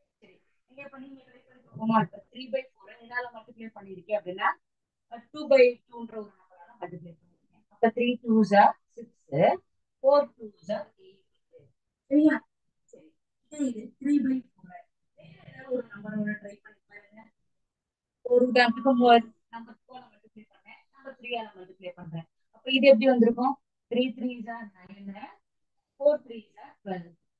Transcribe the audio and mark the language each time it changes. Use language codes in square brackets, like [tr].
[ta] சரி, நீங்க இப்ப நீங்க ட்ரை பண்ணி பார்ப்போமா? 3/4 என்னால மல்டிப்ளை பண்ணிருக்கேன் அப்படின்னா 2/2ன்ற ஒரு நம்பரால மல்டிப்ளை பண்ணிருக்கேன். [en] அப்ப 3 2s are 6, 4 2s are 8. [ta] சரியா? சரி, இது 3/4 வேற ஒரு நம்பரோட ட்ரை பண்ணி பாருங்க. ஒரு உதாரணத்துக்கு நம்பர் 4 மல்டிப்ளை பண்ணேன், நம்பர் 3ஆல மல்டிப்ளை பண்றேன். அப்ப இது எப்படி வந்திருக்கும்? [en] 3 3s are 9, 4 3s are 12.